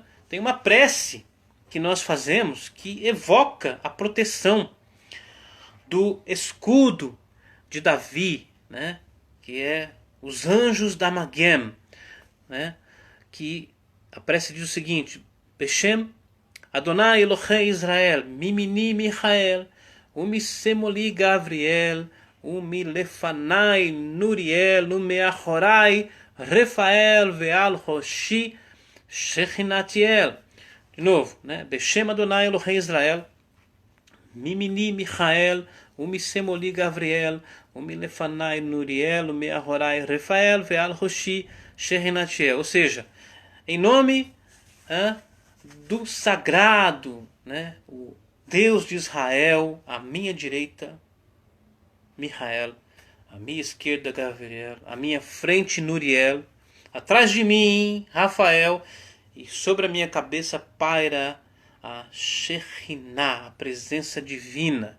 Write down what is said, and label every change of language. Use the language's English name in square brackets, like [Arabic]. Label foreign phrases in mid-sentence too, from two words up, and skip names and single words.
[Portuguese] Tem uma prece que nós fazemos que evoca a proteção do escudo de Davi, né? Que é os anjos da Magem, né? Que a prece diz o seguinte: [Hebrew] בשם אדוני אלוהי ישראל, מימיני מיכאל, ומשמאלי גבריאל, ומלפני נוריאל, ומאחורי רפאל ועל ראשי שכינתיאל. [Portuguese] De novo, né? [Hebrew] בשם אדוני אלוהי ישראל, מימיני מיכאל, ומשמאלי גבריאל, ומלפני נוריאל, ומאחורי רפאל ועל ראשי שכינתיאל. [Portuguese] Ou seja, em nome do sagrado, né? O Deus de Israel, à minha direita, Michael, à minha esquerda, Gabriel, à minha frente, Nuriel, atrás de mim, Rafael, e sobre a minha cabeça paira a Shekhinah, a presença divina.